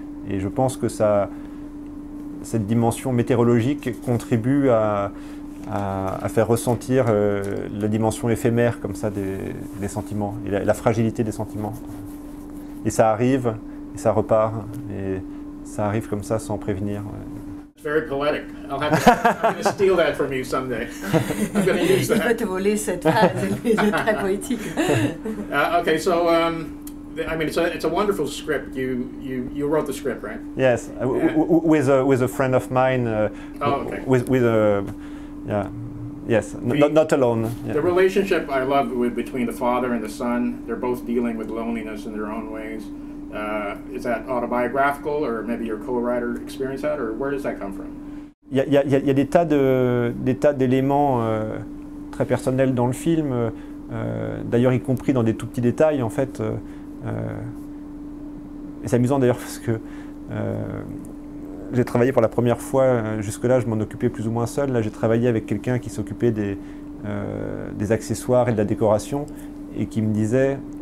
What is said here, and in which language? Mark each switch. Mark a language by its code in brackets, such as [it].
[fr] Et je pense que cette dimension météorologique contribue à faire ressentir la dimension éphémère comme ça des sentiments, et la fragilité des sentiments. Et ça arrive, et ça repart, et ça arrive comme ça sans prévenir. [en] It's very poetic. I'm going to steal that from you someday. I'm going to use that. [fr] Il va te voler cette phrase, c'est très poétique. [en] Okay, so I mean, it's a wonderful script. You wrote the script, right? Yes, with a friend of mine. Oh, okay. Yeah. Yes, not alone. Yeah. The relationship I love between the father and the son. They're both dealing with loneliness in their own ways. Is that autobiographical, or maybe your co-writer experienced that, or where does that come from? [fr] Il y a des tas d'éléments très personnels dans le film, d'ailleurs y compris dans des tout petits détails en fait. Et c'est amusant d'ailleurs parce que j'ai travaillé pour la première fois, jusque-là je m'en occupais plus ou moins seul, là j'ai travaillé avec quelqu'un qui s'occupait des accessoires et de la décoration, et qui me disait,